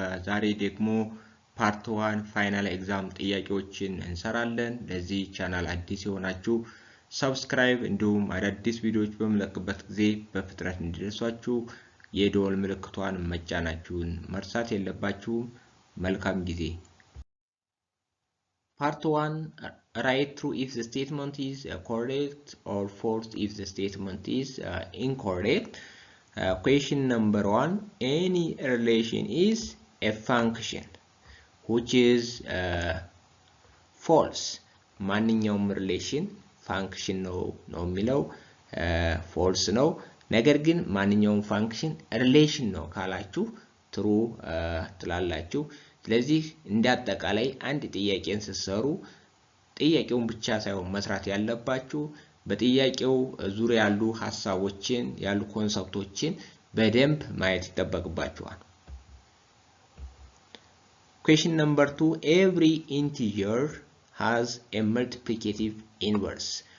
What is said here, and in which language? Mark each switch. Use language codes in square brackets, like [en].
[am] ዛሬ ደግሞ ፓርት 1 ፋይናል ኤግዛም ጥያቄዎችን እንሰራለን። ለዚህ ቻናል አዲስ የሆናችሁ ሰብስክራይብ እንዲሁም አዳዲስ ቪዲዮዎች በመለቅበት ጊዜ በፍጥነት እንዲደርሷችሁ የደወል ምልክቷን መጫናችሁን መርሳት የለባችሁም። መልካም ጊዜ። [en] Part 1, write true if the statement is correct or false if the statement is incorrect. Question number 1, any relation is a function which is false. [am] ማንኛውም relation function ነው የሚለው false ነው። ነገር ግን ማንኛውም function relation ነው ካላችሁ true ትላላችሁ። ስለዚህ እንደ አጠቃላይ አንድ ጥያቄን ሲሰሩ ጥያቄውን ብቻ ሳይሆን መስራት ያለባችሁ በጥያቄው ዙሪያ ያሉ ሐሳቦችን ያሉ ኮንሰፕቶችን በደንብ ማየት ይጠበቅባችኋል። [en] Question number 2, every integer has a multiplicative inverse.